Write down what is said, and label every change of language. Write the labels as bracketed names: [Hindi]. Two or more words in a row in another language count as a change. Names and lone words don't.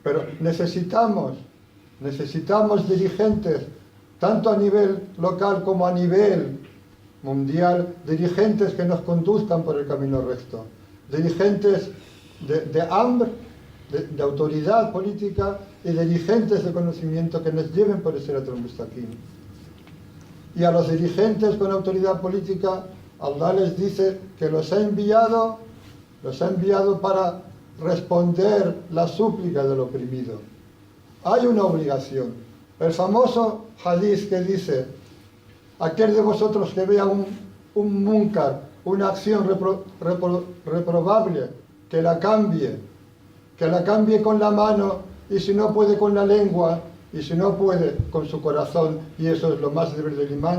[Spanish] Pero necesitamos dirigentes tanto a nivel local como a nivel mundial, dirigentes que nos conduzcan por el camino recto, dirigentes de hambre, de autoridad política y dirigentes de conocimiento que nos lleven por el [Arabic] الصراط المستقيم. [Spanish] Y a los dirigentes con autoridad política, Allah les dice que los ha enviado para responder la súplica del oprimido. Hay una obligación. El famoso hadith que dice: aquel de vosotros que vea un munkar, una acción reprobable, que la cambie con la mano, y si no puede con la lengua, y si no puede con su corazón, y eso es lo más débil del imán.